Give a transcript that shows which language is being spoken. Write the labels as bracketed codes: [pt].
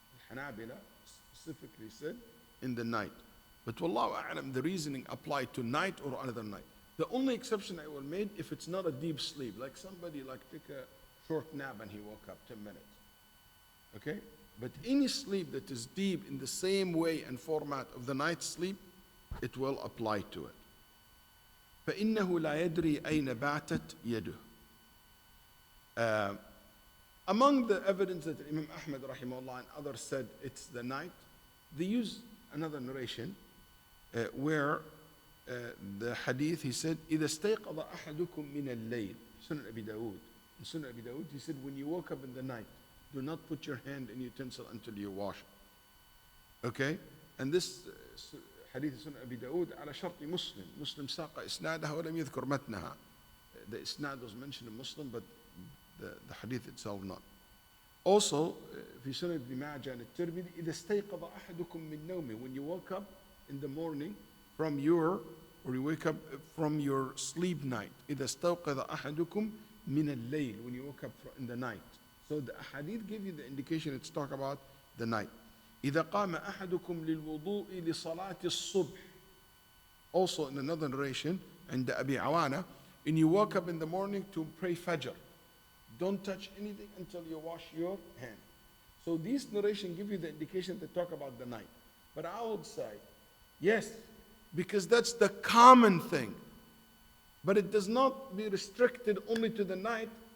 [en] الحنابلة specifically said in the night. But wallahu a'lam, the reasoning applied to night or another night. The only exception I will make if it's not a deep sleep, like somebody took a short nap and he woke up 10 minutes. Okay? But any sleep that is deep in the same way and format of the night sleep, it will apply to it. [ar] فإنه لا يدري أين باتت يده. [en] Among the evidence that Imam Ahmad rahimahullah and others said it's the night, they use another narration where the hadith, he said, [ar] إذا استيقظ أحدكم من الليل. [en] Sunan Abu Dawud. In Sunan Abu Dawud, he said, when you woke up in the night, do not put your hand in utensil until you wash it. Okay? And this hadith of Sunan Abu Dawud [ar] على شرط مسلم. Muslim ساق إسنادها ولم يذكر متنها. [en] The isnad was mentioned in Muslim, but the hadith itself not. Also, في Sunan ibn Majah and at-Tirmidhi, [ar] إذا استيقظ أحدكم من نومه. [en] When you woke up in the morning from you wake up from your sleep night. [ar] إذا استيقظ أحدكم من الليل. [en] When you woke up in the night. So the hadith give you the indication it's talk about the night. [ar] إذا قام أحدكم للوضوء لصلاة الصبح. [en] Also in another narration, and Abi Awana, when you woke up in the morning to pray Fajr, don't touch anything until you wash your hand. So these narration give you the indication to talk about the night. But I would say, yes, because that's the common thing. But it does not be restricted only to the night